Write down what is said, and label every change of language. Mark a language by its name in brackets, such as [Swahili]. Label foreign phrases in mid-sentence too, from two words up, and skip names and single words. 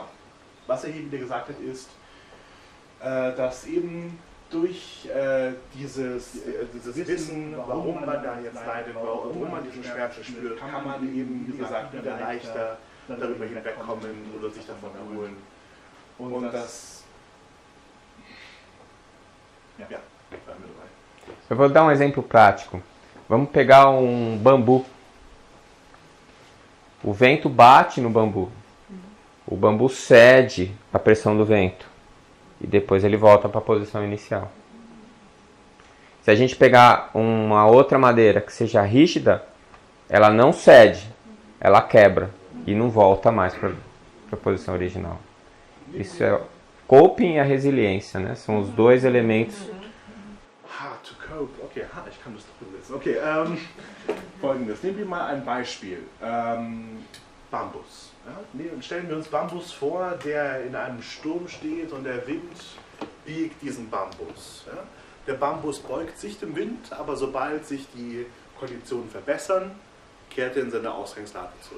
[German] Was er hier wieder gesagt hat, ist, dass eben durch dieses Wissen, warum man da jetzt leidet, warum man diesen Schmerz spürt, kann man eben, wie gesagt, wieder leichter darüber hinwegkommen oder sich davon erholen. Und das, bleiben wir dabei. [Portuguese] Eu vou dar um exemplo prático. Vamos pegar um bambu. O vento bate no bambu. O bambu cede à pressão do vento. E depois ele volta para a posição inicial. Se a gente pegar uma outra madeira que seja rígida, ela não cede, ela quebra e não volta mais para a posição original. Isso é coping e a resiliência, né? São os dois elementos. [English] To cope. [German] Okay, ich kann das doch übersetzen. Okay, folgendes. Nehmen wir mal ein Beispiel. Bambus. Ja? Stellen wir uns Bambus vor, der in einem Sturm steht und der Wind biegt diesen Bambus. Ja? Der Bambus beugt sich dem Wind, aber sobald sich die Konditionen verbessern, kehrt er in seine Ausgangslage zurück.